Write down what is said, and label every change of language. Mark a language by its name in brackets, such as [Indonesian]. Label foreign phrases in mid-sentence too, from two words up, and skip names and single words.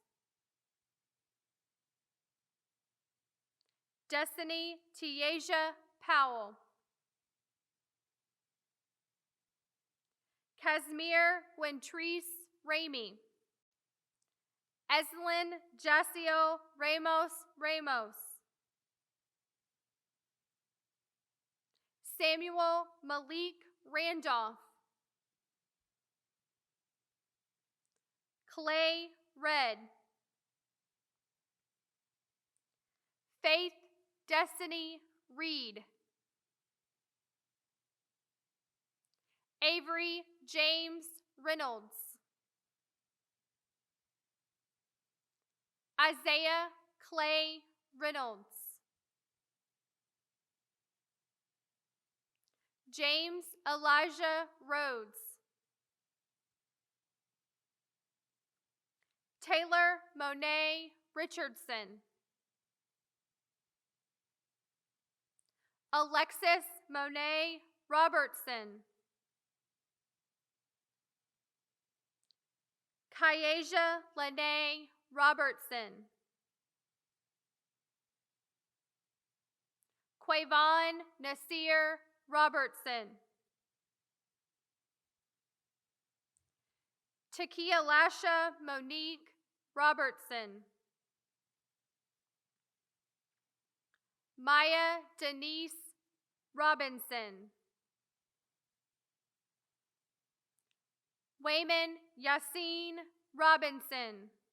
[English] Destiny Tiaja Powell. Casimir Wintrice Ramey. Eslin Jaciel Ramos. Samuel Malik Randolph. Clay Red. Faith Destiny Reed. Avery James Reynolds. Isaiah Clay Reynolds. James Elijah Rhodes. Taylor Monet Richardson. Alexis Monet Robertson. Kyasia Lene Robertson. Quavon Nasir Robertson. Takia Lasha Monique Robertson. Maya Denise Robinson. Wayman Yassine Robinson.